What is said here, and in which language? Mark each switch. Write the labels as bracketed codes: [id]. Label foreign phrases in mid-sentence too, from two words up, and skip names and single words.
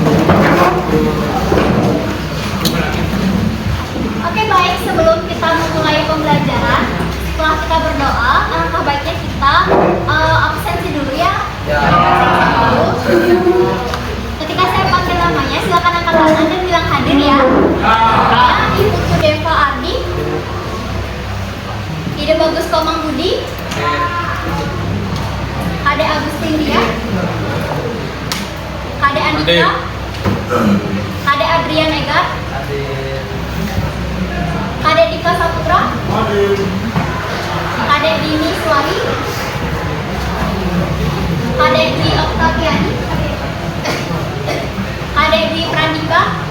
[id] Oke, baik, sebelum kita memulai pembelajaran, setelah kita berdoa, alangkah baiknya kita absensi dulu ya. Ketika saya panggil namanya, silakan angkat tangan dan bilang hadir ya. Ya, Ibu Sudeva Ardi, Ide Bagus Komang Budi, Kade Agustin Dia, Kade Andika, Kade Adrian Egar, Kade Dika Saputra, Kade Dini Suari, Kade Dwi Oktaviani, Kade Dwi Prandika,